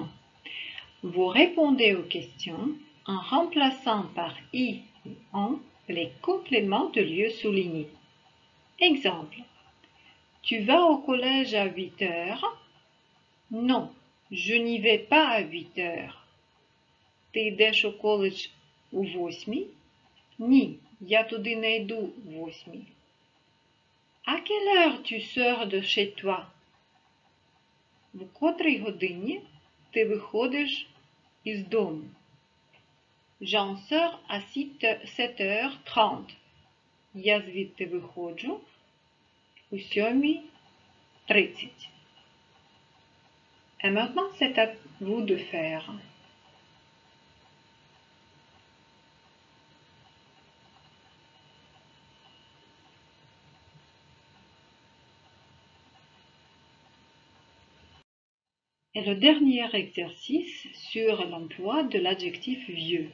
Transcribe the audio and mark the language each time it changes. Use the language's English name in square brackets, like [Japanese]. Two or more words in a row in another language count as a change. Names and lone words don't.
[French] Vous répondez aux questions en remplaçant par i ou en les compléments de lieu soulignés. Exemple. Tu vas au collège à 8 heures? Non, je n'y vais pas à 8 heures. [Ukrainian] Ти йдеш у коледж у 8? Ні, я туди не йду в 8. [French] À quelle heure tu sors de chez toi? [Ukrainian] В котрій годині ти виходиш із дому? [French] J'en sors à 7h30. [Ukrainian] Я звідти виходжу у 7:30. [French] Et maintenant, c'est à vous de faire. Et le dernier exercice sur l'emploi de l'adjectif vieux.